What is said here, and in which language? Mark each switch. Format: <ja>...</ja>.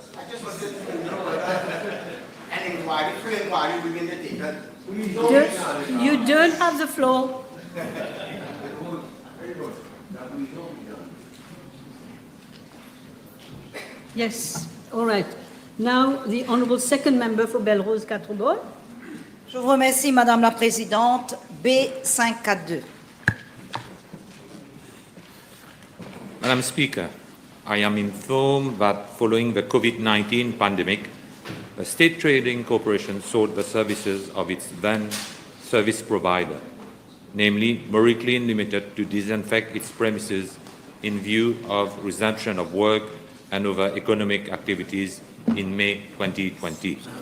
<en>I just wanted to know an inquiry, free inquiry within the table. You don't have the floor. Yes, all right. Now, the Honourable Second Member for Belrose Quatre-Bornes.</en> <fr>Je vous remercie, Madame la Présidente.</fr> <en>B542. Madam Speaker, I am informed that following the COVID-19 pandemic, the State Trading Corporation sold the services of its then service provider, namely MauRiclean Limited, to disinfect its premises in view of resumption of work and other economic activities in May 2020.</en>